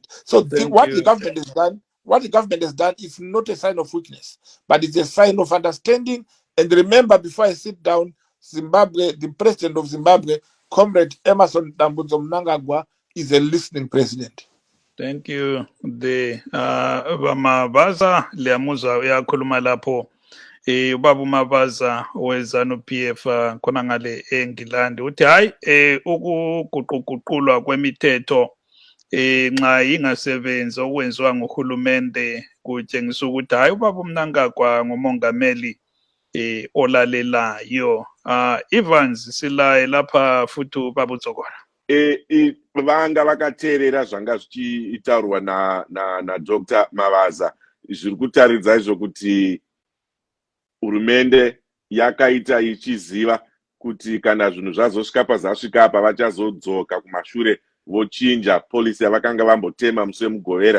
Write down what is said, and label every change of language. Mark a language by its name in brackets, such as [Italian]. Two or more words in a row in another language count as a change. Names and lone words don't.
[English] So what the government has done is not a sign of weakness, but it's a sign of understanding. And remember, before I sit down, Zimbabwe, the president of Zimbabwe, Comrade Emmerson Mnangagwa, is a listening president. Thank you. [North Ndebele] The Mavaza liyamuza uyakhuluma lapho ubaba uMavaza wezanu PF khona ngale eNgilandi uthi hayi ukuguquguqulwa kwemithetho nxa ingasebenzi okwenziwa nguhulumende kutshengisa ukuthi hayi ubaba uMnangagwa ngumongameli olalelayo. Evans silaye lapha futhi ubaba uZokora. [Shona] Vanga vakateerera zvanga zvichitaurwa na Dr. Mavaza zviri kutaridza izvo kuti hurumende yakaita ichiziva kuti kana zvinhu zvazosvika pazasvika apa vachazodzoka kumashure vochinja polisi yavakanga vambotema musi wemugovera.